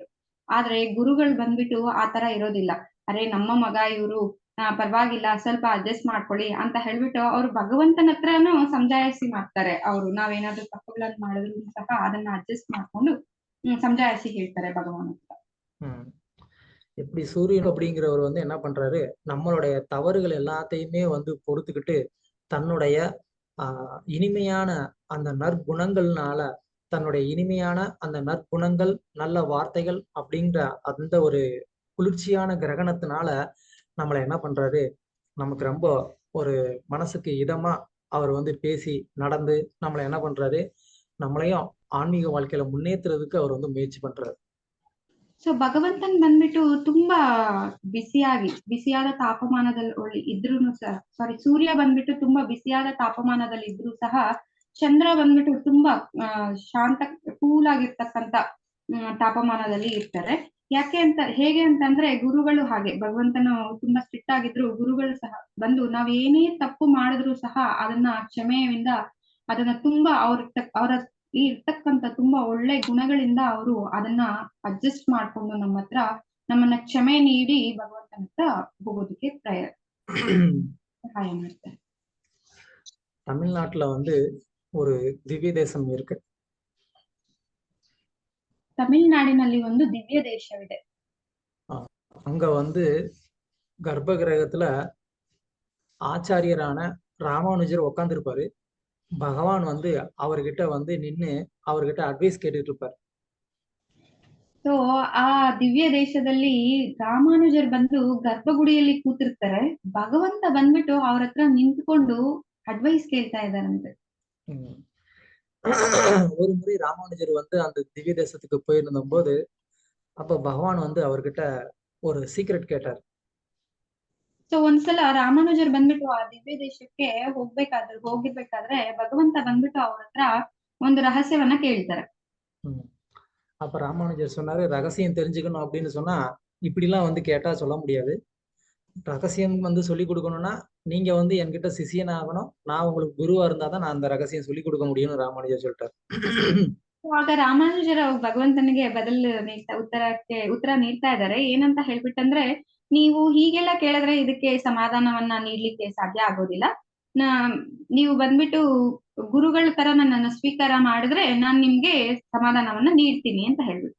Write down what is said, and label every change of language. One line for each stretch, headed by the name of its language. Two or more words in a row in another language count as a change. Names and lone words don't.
Kannada: ಆದ್ರೆ ಗುರುಗಳು ಬಂದ್ಬಿಟ್ಟು ಆತರ ಇರೋದಿಲ್ಲ. ಅರೆ ನಮ್ಮ ಮಗ ಇವ್ರು ಪರವಾಗಿಲ್ಲ, ಸ್ವಲ್ಪ ಅಡ್ಜಸ್ಟ್ ಮಾಡ್ಕೊಳ್ಳಿ ಅಂತ ಹೇಳ್ಬಿಟ್ಟು ಅವ್ರು ಭಗವಂತನ ಹತ್ರನೂ ಸಮಜಾಯಿಸಿ ಮಾಡ್ತಾರೆ. ಅವ್ರು ನಾವೇನಾದ್ರೂ ತಪ್ಪುಗಳನ್ನ ಮಾಡಿದ್ರು ಸಹ ಅದನ್ನ ಅಡ್ಜಸ್ಟ್ ಮಾಡ್ಕೊಂಡು ಸಮಜಾಯಿಸಿ ಹೇಳ್ತಾರೆ ಭಗವಾನ್ ಹತ್ರ.
Tamil: எப்படி சூரியன் அப்படிங்கிறவர் வந்து என்ன பண்றாரு, நம்மளுடைய தவறுகள் எல்லாத்தையுமே வந்து பொறுத்துக்கிட்டு தன்னுடைய இனிமையான அந்த நற்குணங்கள்னால, தன்னுடைய இனிமையான அந்த நற்குணங்கள், நல்ல வார்த்தைகள் அப்படின்ற அந்த ஒரு குளிர்ச்சியான கிரகணத்தினால நம்மளை என்ன பண்றாரு, நமக்கு ரொம்ப ஒரு மனசுக்கு இதமா அவர் வந்து பேசி நடந்து நம்மளை என்ன பண்றாரு, நம்மளையும் ஆன்மீக வாழ்க்கையில முன்னேற்றுறதுக்கு அவர் வந்து முயற்சி பண்றாரு.
Kannada: ಸೊ ಭಗವಂತನ್ ಬಂದ್ಬಿಟ್ಟು ತುಂಬಾ ಬಿಸಿಯಾದ ತಾಪಮಾನದಲ್ಲಿ ಇದ್ರೂ ಸಹ, ಸೂರ್ಯ ಬಂದ್ಬಿಟ್ಟು ತುಂಬಾ ಬಿಸಿಯಾದ ತಾಪಮಾನದಲ್ಲಿ ಇದ್ರೂ ಸಹ, ಚಂದ್ರ ಬಂದ್ಬಿಟ್ಟು ತುಂಬಾ ಶಾಂತ ಕೂಲ್ ಆಗಿರ್ತಕ್ಕಂತ ತಾಪಮಾನದಲ್ಲಿ ಇರ್ತಾರೆ. ಹೇಗೆ ಅಂತಂದ್ರೆ ಗುರುಗಳು ಹಾಗೆ, ಭಗವಂತನು ತುಂಬಾ ಸ್ಟ್ರಿಕ್ಟ್ ಆಗಿದ್ರು ಗುರುಗಳು ಸಹ ಬಂದು ನಾವ್ ಏನೇ ತಪ್ಪು ಮಾಡಿದ್ರು ಸಹ ಅದನ್ನ ಕ್ಷಮೆಯಿಂದ ಅದನ್ನ ತುಂಬಾ ಅವರ ಇರ್ತಕ್ಕಂಥ ತುಂಬಾ ಒಳ್ಳೆ ಗುಣಗಳಿಂದ ಅವರು ಅದನ್ನ ಅಡ್ಜಸ್ಟ್ ಮಾಡ್ಕೊಂಡು ನಮ್ಮನ್ನ ಕ್ಷಮೆ ನೀಡಿ ಭಗವಂತನ ಹತ್ರ ಹೋಗೋದಕ್ಕೆ ಸಹಾಯ ಮಾಡ್ತಾರೆ.
Tamil: தமிழ்நாட்டுல வந்து ஒரு திவ்ய தேசம் இருக்கு.
Kannada: ತಮಿಳ್ನಾಡಿನಲ್ಲಿ ಒಂದು ದಿವ್ಯ ದೇಶವಿದೆ.
Tamil: அங்க வந்து கர்ப்ப கிரகத்துல ஆச்சாரியரான ராமானுஜர் உட்கார்ந்துருப்பாரு. பகவான் வந்து அவர்கிட்ட வந்து நின்னு அவர்கிட்ட அட்வைஸ் கேட்டுட்டு இருப்பார்.
Kannada: ಸೊ ಆ ದಿವ್ಯ ದೇಶದಲ್ಲಿ ರಾಮಾನುಜರ್ ಬಂದು ಗರ್ಭಗುಡಿಯಲ್ಲಿ ಕೂತಿರ್ತಾರೆ. ಭಗವಂತ ಬಂದ್ಬಿಟ್ಟು ಅವ್ರ ಹತ್ರ ನಿಂತ್ಕೊಂಡು ಅಡ್ವೈಸ್ ಕೇಳ್ತಾ ಇದಾರಂತೆ. ம்.
Tamil: ஒரு முறை ராமானுஜர் வந்து அந்த திவ்ய தேசத்துக்கு போயிருந்த போது அப்ப பகவான் வந்து அவர்கிட்ட ஒரு சீக்ரெட் கேட்டார்.
Kannada: ಸೊ ಒಂದ್ಸಲ ರಾಮಾನುಜರ್ ಬಂದ್ಬಿಟ್ಟು ಆ ದಿವ್ಯ ದೇಶಕ್ಕೆ ಹೋಗಿರ್ಬೇಕಾದ್ರೆ ಭಗವಂತ ಬಂದ್ಬಿಟ್ಟು ಅವ್ರ ಹತ್ರ ಒಂದು ರಹಸ್ಯವನ್ನ ಕೇಳ್ತಾರೆ. ம்.
Tamil: அப்ப ராமானுஜர் சொன்னாரு, ரகசியம் தெரிஞ்சுக்கணும் அப்படின்னு சொன்னா இப்படிலாம் வந்து கேட்டா சொல்ல முடியாது. ரகசியம் வந்து சொல்லி கொடுக்கணும்னா நீங்க வந்து என்கிட்ட சிஷியன் ஆகணும், நான் உங்களுக்கு குருவா இருந்தாதான் நான் அந்த ரகசியம் சொல்லி கொடுக்க முடியும்னு ராமானுஜர் சொல்லிட்டார்.
Kannada: ಆಗ ರಾಮಾನುಜರ್ ಭಗವಂತನಿಗೆ ಉತ್ತರ ನೀಡ್ತಾ ಇದ್ದಾರೆ. ಏನಂತ ಹೇಳ್ಬಿಟ್ಟಂದ್ರೆ, ನೀವು ಹೀಗೆಲ್ಲ ಕೇಳಿದ್ರೆ ಇದಕ್ಕೆ ಸಮಾಧಾನವನ್ನ ನೀಡ್ಲಿಕ್ಕೆ ಸಾಧ್ಯ ಆಗೋದಿಲ್ಲ. ನೀವು ಬಂದ್ಬಿಟ್ಟು ಗುರುಗಳ ತರ ನನ್ನನ್ನು ಸ್ವೀಕಾರ ಮಾಡಿದ್ರೆ ನಾನ್ ನಿಮ್ಗೆ ಸಮಾಧಾನವನ್ನ ನೀಡ್ತೀನಿ ಅಂತ ಹೇಳ್ಬಿಟ್ಟು.